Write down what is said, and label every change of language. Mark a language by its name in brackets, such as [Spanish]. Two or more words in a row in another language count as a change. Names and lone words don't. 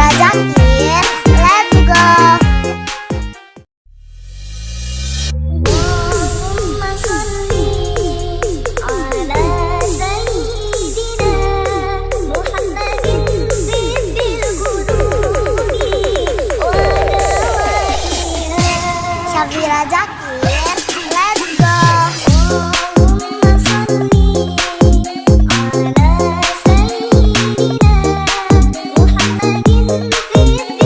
[English] Zakir, let's go. [Arabic] اللهم صل على سيدنا محمد طب القلوب ودوائها. [English] Syafira Zakir, let's go. [Arabic] اللهم صل على سيدنا محمد طب